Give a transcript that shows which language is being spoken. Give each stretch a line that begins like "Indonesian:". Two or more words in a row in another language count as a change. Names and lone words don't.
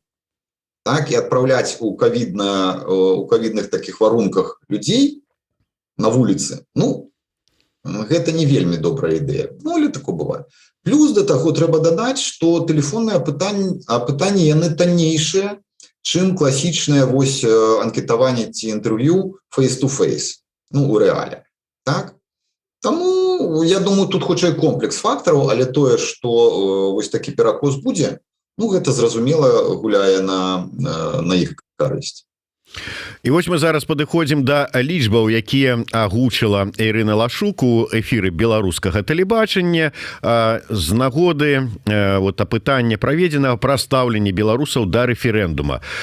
Belarusian: Так, і адпраўляць у ковідных такіх варунках людзей на вуліцы, гэта не вельмі добрая ідэя. Але такое бывае. Плюс да таго трэба дадаць, што тэлефонныя апытанні яны таннейшыя, чым класічнае анкетаванне ці інтэрв'ю
English: face-to-face,
Belarusian: у рэале. Так? Таму, я думаю, тут хутчэй комплекс фактараў, але тое, што вось такі перакос будзе, гэта зразумела гуляе на іх карысць. І вось мы зараз падыходзім да лічбаў, якія агучыла Ірына Лашук у эфіры беларускага тэлебачання з нагоды апытання праведзенага пра стаўленне беларусаў да рэферэндума.